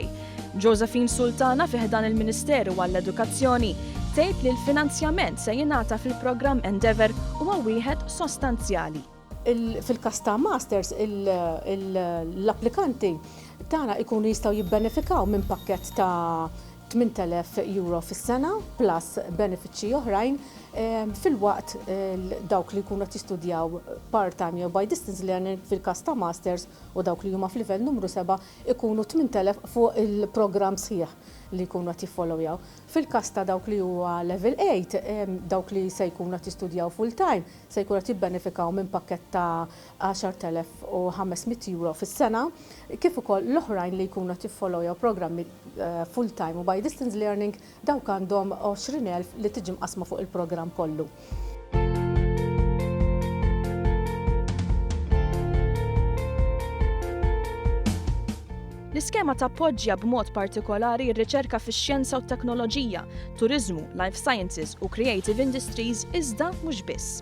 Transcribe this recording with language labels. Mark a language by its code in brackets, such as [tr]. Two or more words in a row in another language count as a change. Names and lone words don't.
[mt] Josephine Sultana fiħdan il-Ministeru għall-Edukazzjoni tgħid li l-finanzjament se jingħata fil-programm Endeavor huwa wieħed sostanzjali. Fil-każ ta' Masters l-applikanti tagħna jkunu jistgħu jibbenefikaw minn pakkett ta' 8,000 euro fis-sena plus benefiċċji oħrajn fil-waqt dawk li jkunu qed jistudjaw part-time jew [en] by distance learning [mt] fil-każ ta' masters u dawk li huma f'livell numru 7 ikunu 8,000 fuq il-programm sħiħ li jkunu qed jiffollowjaw. Fil-każ ta' dawk li huwa level 8 dawk li se jkunu qed jistudjaw full-time se jkunu qed jibbenefikaw minn pakkett ta' 10,500 euro fis-sena, kif ukoll l-oħrajn li jkunu qed jiffollowjaw programmi full-time u [en] by distance learning [mt] dawk għandhom 20,000 li tiġi mqasma fuq il-programm kollu. L-iskema tappoġġja b'mod partikolari r-riċerka fix-xjenza u t-teknoloġija, turiżmu, [en] life sciences [mt] u [en] creative industries [mt] iżda mhux biss.